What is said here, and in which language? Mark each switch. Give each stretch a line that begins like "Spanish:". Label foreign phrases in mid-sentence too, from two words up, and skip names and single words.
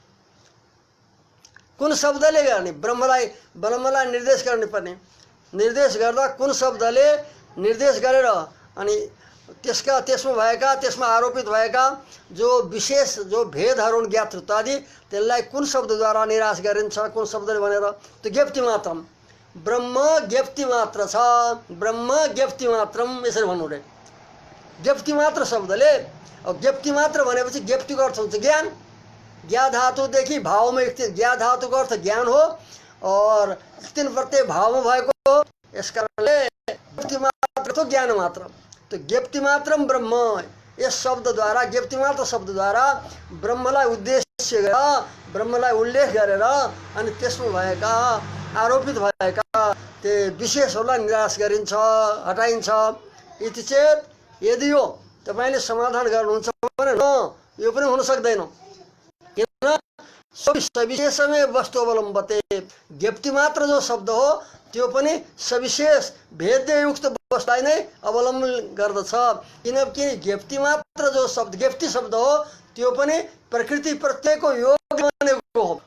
Nepali: कुन शब्दले गर्ने ब्रह्मलाई निर्देश गर्नुपर्ने निर्देश गर्दा कुन शब्दले निर्देश गरेर अनि त्यसमा आरोपित भएका जो विशेष जो भेदहरू ज्ञातृत्वादि त्यसलाई कुन शब्दद्वारा निराश गरिन्छ कुन शब्दले भनेर त्यो
Sanskrit: ज्ञप्ति मात्रम ब्रह्म
Nepali: ज्ञप्ति मात्र छ ब्रह्म
Sanskrit: ज्ञप्ति मात्रम
Nepali: यसरी भन्नु रे ज्ञप्ति मात्र शब्दले। अब ज्ञप्ति मात्र भनेपछि ज्ञप्तिको अर्थ हुन्छ ज्ञान। ज्ञा धातुदेखि भावमा ज्ञा धातुको अर्थ ज्ञान हो और तीन प्रत्यय भावमा भएको यस कारणले ज्ञप्ति मात्र तो ज्ञान मात्र तो
Sanskrit: ज्ञप्ति मात्रम ब्रह्म
Nepali: यस शब्दद्वारा ज्ञप्ति मात्र शब्दद्वारा ब्रह्मलाई उद्देश्य गरेर ब्रह्मलाई उल्लेख गरेर अनि त्यसमा भएका आरोपित भएका त्यो विशेषहरूलाई निराश गरिन्छ हटाइन्छ। यति चेत यदि यो तपाईले समाधान गर्नुहुन्छ भने न यो पनि हुन सक्दैन किन
Sanskrit: सविशेषमै वस्तु अवलम्बते
Nepali: ज्ञप्ति मात्र जो शब्द हो त्यो पनि सविशेष भेदयुक्त वस्तुलाई नै अवलम्बन गर्दछ किनकि ज्ञप्ति मात्र जो शब्द ज्ञप्ति शब्द हो त्यो पनि प्रकृति प्रत्ययको योग बनेको हो।